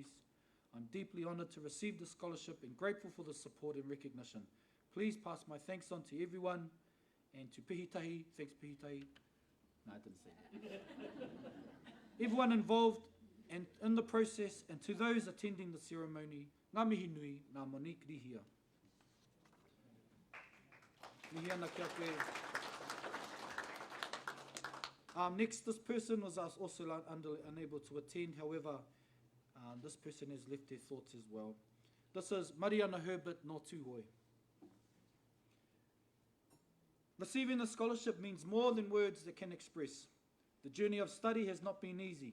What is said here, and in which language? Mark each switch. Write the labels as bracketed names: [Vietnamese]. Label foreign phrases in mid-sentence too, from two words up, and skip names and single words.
[English] I'm deeply honoured to receive the scholarship and grateful for the support and recognition. Please pass my thanks on to everyone, and to Pihitahi, thanks Pihitahi. No, I didn't say that. Everyone involved and in the process, and to those attending the ceremony, [Māori] ngā mihi nui, ngā Monique Rihia. Mihi ana kia koe. [English] Next, this person was also unable to attend, however, this person has left their thoughts as well. This is Mariana Herbert no Tūhoi. Receiving the scholarship means more than words that can express. The journey of study has not been easy.